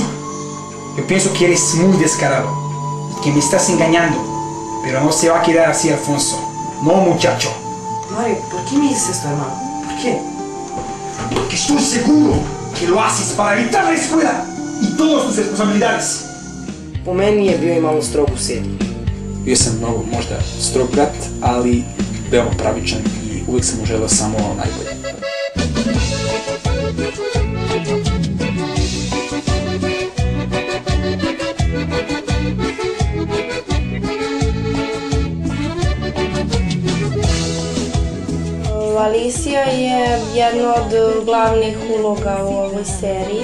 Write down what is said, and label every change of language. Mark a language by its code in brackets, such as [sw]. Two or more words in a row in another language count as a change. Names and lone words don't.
[es] Yo pienso que eres muy descarado, que me estás engañando, pero no se va a quedar así, Alfonso. No, muchacho. Mario, ¿por qué me dices esto, hermano? ¿Por qué? Porque estoy seguro que lo haces para evitar la escuela y todas tus responsabilidades. [sr] Po meni je bio i malo strog u seriji. Bio sam mnogo možda strog brat, ali veoma pravičan i uvijek sam mu želeo samo najbolje. Alicija je jedna od glavnih uloga u ovoj seriji.